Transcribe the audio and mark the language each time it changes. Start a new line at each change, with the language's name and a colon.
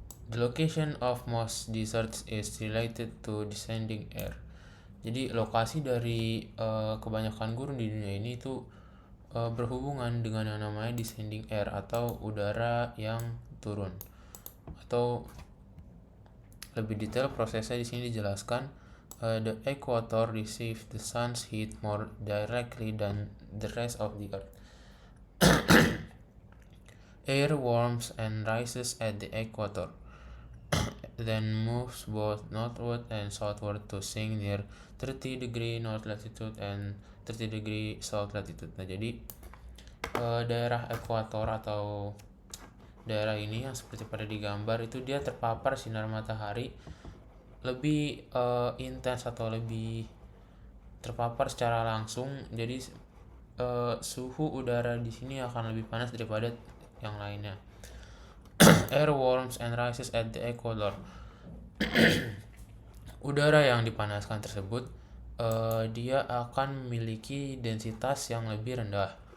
English: The location of most deserts is related to descending air.
Indonesian: Jadi lokasi dari kebanyakan gurun di dunia ini itu berhubungan dengan yang namanya
English: descending air,
Indonesian: atau udara yang turun. Atau lebih detail prosesnya di sini dijelaskan,
English: the equator receives the sun's heat more directly than the rest of the earth. Air warms and rises at the equator, then moves both northward and southward to sink near 30° north latitude and 30° south latitude.
Indonesian: Nah, jadi daerah ekuator atau daerah ini yang seperti pada digambar itu dia terpapar sinar matahari lebih intens atau lebih terpapar secara langsung. Jadi suhu udara di sini akan lebih panas daripada yang lainnya.
English: Air warms and rises at the equator.
Indonesian: Udara yang dipanaskan tersebut dia akan memiliki densitas yang lebih rendah.